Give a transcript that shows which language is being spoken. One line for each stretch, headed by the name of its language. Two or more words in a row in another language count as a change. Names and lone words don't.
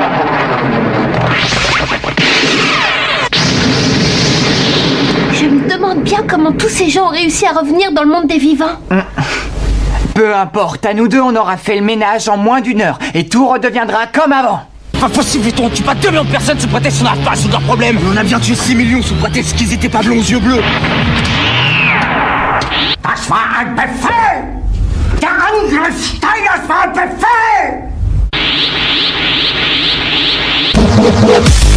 French: Je me demande bien comment tous ces gens ont réussi à revenir dans le monde des vivants. Peu importe, à nous deux, on aura fait le ménage en moins d'1 heure et tout redeviendra comme avant. Pas possible, on tue pas 2 millions de personnes sous prétexte qu'on n'arrive pas à résoudre leurs problèmes. On a bien tué 6 millions sous prétexte qu'ils étaient pas blonds aux yeux bleus.
German: Das war ein Befehl! Der Angriff Steiners war ein Befehl!